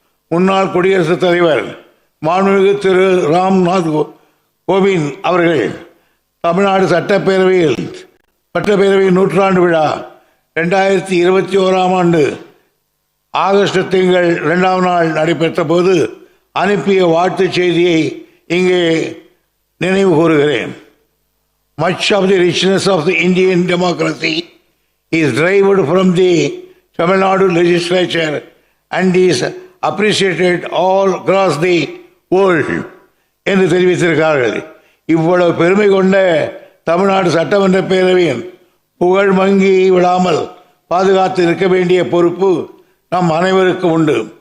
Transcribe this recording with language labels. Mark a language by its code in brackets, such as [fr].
[ta] முன்னாள் குடியரசுத் தலைவர் மாண்புமிகு திரு ராம்நாத் கோவிந்த் அவர்கள் தமிழ்நாடு சட்டப்பேரவையின் நூற்றாண்டு விழா 2021 ஆண்டு ஆகஸ்ட் திங்கள் 2ஆம் நாள் நடைபெற்ற போது அனுப்பிய வாழ்த்துச் செய்தியை இங்கே நினைவு கூறுகிறேன். [en] Much of the richness of the Indian democracy is derived from the Tamil Nadu legislature and is appreciated all across the world [ta] என்று தெரிவித்திருக்கிறார்கள். இவ்வளவு பெருமை கொண்ட தமிழ்நாடு சட்டமன்ற பேரவையின் புகழ் மங்கி விடாமல் பாதுகாத்து இருக்க வேண்டிய பொறுப்பு நம் அனைவருக்கும் உண்டு.